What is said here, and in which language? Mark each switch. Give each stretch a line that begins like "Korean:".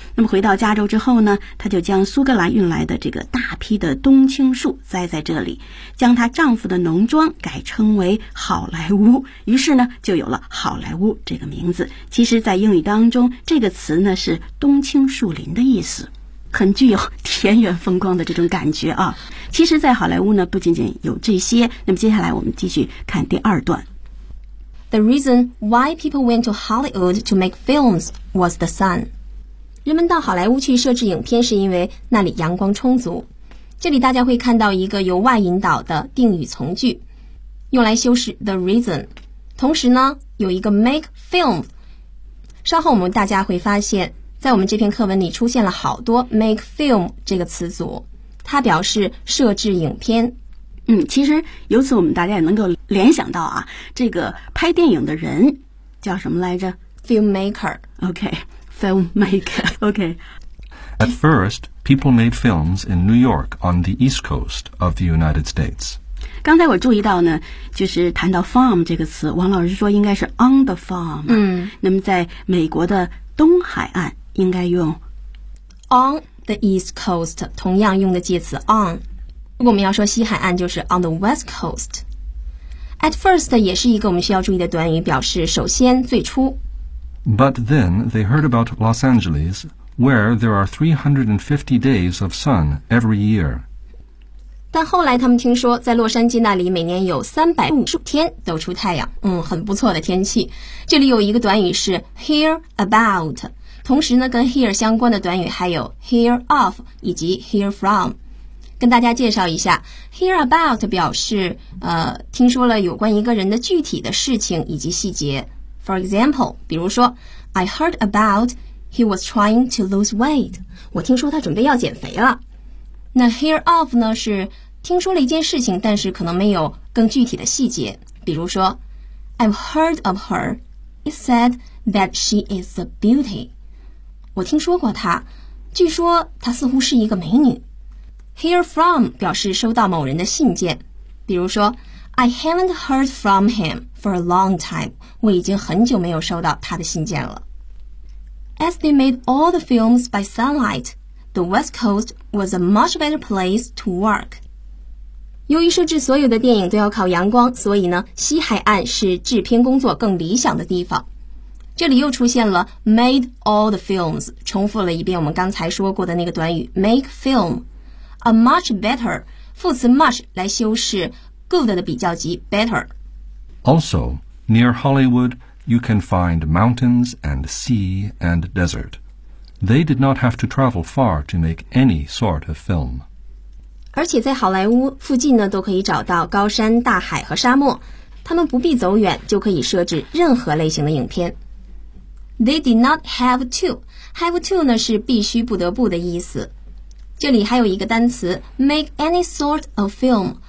Chinese: 那么回到加州之后呢，他就将苏格兰运来的这个大批的冬青树栽在这里，将他丈夫的农庄改称为好莱坞，于是呢就有了好莱坞这个名字。其实在英语当中，这个词呢是冬青树林的意思，很具有田园风光的这种感觉啊。其实在好莱坞呢不仅仅有这些，那么接下来我们继续看第二段。
English: The reason why people went to Hollywood to make films was the sun.
Chinese: 人们到好莱坞去摄制影片是因为那里阳光充足。这里大家会看到一个由 why 引导的定语从句，用来修饰 the reason。同时呢有一个 make film， 稍后我们大家会发现在我们这篇课文里出现了好多 make film 这个词组，它表示摄制影片。嗯，其实由此我们大家也能够联想到啊，这个拍电影的人叫什么来着？
English: Filmmaker。 OK， filmmaker。 OK。 At first people made films in New York on the east coast of the United States。
Chinese: 刚才我注意到呢，就是谈到 farm 这个词，王老师说应该是 on the farm。嗯，那么在美国的东海岸应该用
English: on the east coast， 同样用的介词 on。
Chinese: 如果我们要说西海岸就是
English: on the west coast。
Chinese: At first 也是一个我们需要注意的短语，表示首先最初。
English: But then they heard about Los Angeles where there are 350 days of sun every year。
Chinese: 但后来他们听说在洛杉矶那里每年有350天都出太阳，嗯，很不错的天气。这里有一个短语是 hear about， 同时呢跟 hear 相关的短语还有 hear of 以及 hear from。跟大家介绍一下， hear about 表示听说了有关一个人的具体的事情以及细节。
English: For example，
Chinese: 比如说
English: I heard about he was trying to lose weight，
Chinese: 我听说他准备要减肥了。那 hear of 呢是听说了一件事情，但是可能没有更具体的细节。比如说
English: I've heard of her. It's said that she is a beauty.
Chinese: 我听说过她，据说她似乎是一个美女。
English: Hear from
Chinese: 表示收到某人的信件，比如说
English: I haven't heard from him for a long time.
Chinese: 我已经很久没有收到他的信件了。
English: As they made all the films by sunlight,The West Coast was a much better place to work.
Chinese: 由于摄制所有的电影都要靠阳光，所以呢，西海岸是制片工作更理想的地方。这里又出现了
English: made all the films，
Chinese: 重复了一遍我们刚才说过的那个短语 make film。
English: A much better，
Chinese: 副词 much 来修饰 good 的比较级 better。
English: Also, near Hollywood, you can find mountains and sea and desert. They did not have to travel far to make any sort of film.
Chinese: 而且在好莱坞附近呢，都可以找到高山、大海和沙漠，他们不必走远就可以摄制任何类型的影片。
English: They did not have to. Have to
Chinese: 呢是必须、不得不的意思。这里还有一个单词
English: make any sort of film.